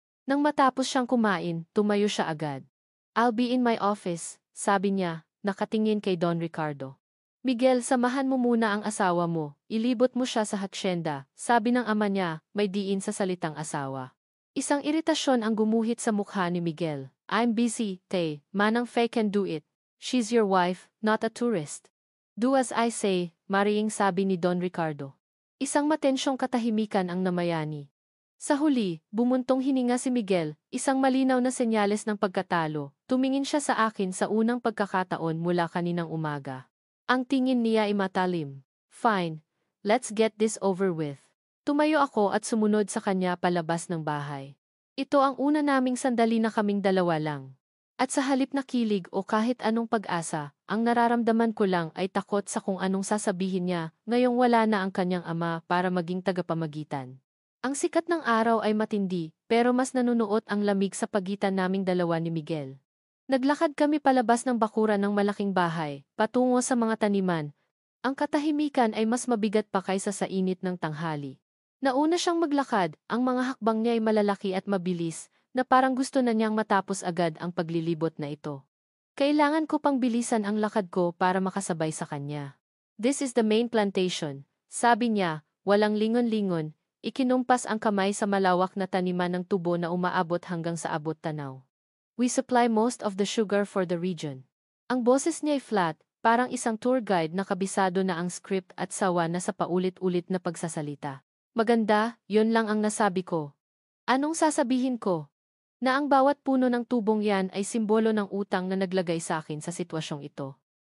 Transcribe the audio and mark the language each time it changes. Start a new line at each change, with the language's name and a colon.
Filipino: Nang matapos siyang kumain, tumayo siya agad.
English: I'll be in my office,
Filipino: sabi niya, nakatingin kay Don Ricardo. Miguel, samahan mo muna ang asawa mo, ilibot mo siya sa hacienda, sabi ng ama niya, may diin sa salitang asawa. Isang iritasyon ang gumuhit sa mukha ni Miguel.
English: I'm busy, Tay, Manang Fe can do it. She's your wife, not a tourist. Do as I say,
Filipino: Mariing sabi ni Don Ricardo. Isang matensyong katahimikan ang namayani. Sa huli, bumuntong hininga si Miguel, isang malinaw na senyales ng pagkatalo. Tumingin siya sa akin sa unang pagkakataon mula kaninang umaga. Ang tingin niya ay matalim.
English: Fine, let's get this over with.
Filipino: Tumayo ako at sumunod sa kanya palabas ng bahay. Ito ang una naming sandali na kaming dalawa lang. At sa halip na kilig o kahit anong pag-asa, ang nararamdaman ko lang ay takot sa kung anong sasabihin niya ngayong wala na ang kanyang ama para maging tagapamagitan. Ang sikat ng araw ay matindi, pero mas nanunuot ang lamig sa pagitan naming dalawa ni Miguel. Naglakad kami palabas ng bakuran ng malaking bahay, patungo sa mga taniman. Ang katahimikan ay mas mabigat pa kaysa sa init ng tanghali. Nauna siyang maglakad, ang mga hakbang niya ay malalaki at mabilis, na parang gusto na niyang matapos agad ang paglilibot na ito. Kailangan ko pang bilisan ang lakad ko para makasabay sa kanya.
English: This is the main plantation,
Filipino: sabi niya, walang lingon-lingon, ikinumpas ang kamay sa malawak na taniman ng tubo na umaabot hanggang sa abot tanaw.
English: We supply most of the sugar for the region.
Filipino: Ang boses niya ay flat, parang isang tour guide na kabisado na ang script at sawa na sa paulit-ulit na pagsasalita. Maganda, yun lang ang nasabi ko. Anong sasabihin ko? Na ang bawat puno ng tubong yan ay simbolo ng utang na naglagay sa akin sa sitwasyong ito.